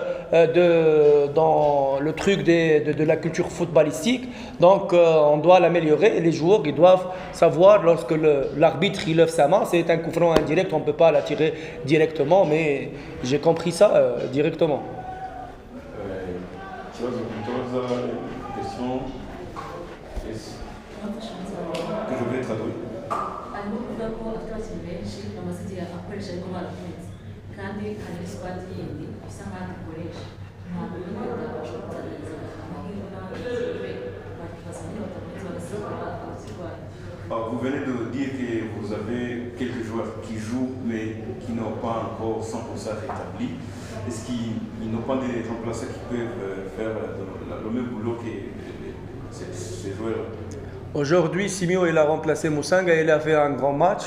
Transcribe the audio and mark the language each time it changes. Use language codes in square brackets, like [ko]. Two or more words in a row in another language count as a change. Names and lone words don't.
[fr] dans le truc de la culture footballistique, donc on doit l'améliorer et les joueurs ils doivent savoir lorsque l'arbitre il lève sa main, c'est un coup franc indirect, on ne peut pas la tirer directement, mais j'ai compris ça directement. Question que je vais traduire. [rw] harimo kuvuga ko afite abakinnyi benshi bamaze igihe akoresha ariko barafunze kandi hari squad yindi bisa nkaho akoresha ntabwo wenda bashobora kuzagerageza amahirwe n'abakinnyi bakibaza niba batakunze bagasigara abazirwaye. [fr] Vous venez de dire que vous avez quelques joueurs qui jouent mais qui n'ont pas encore 100% rétabli. Est-ce qu'ils n'ont pas des remplaçants qui peuvent faire le même boulot que ces joueurs? Aujourd'hui, Simio il a remplacé Moussanga, il a fait un grand match.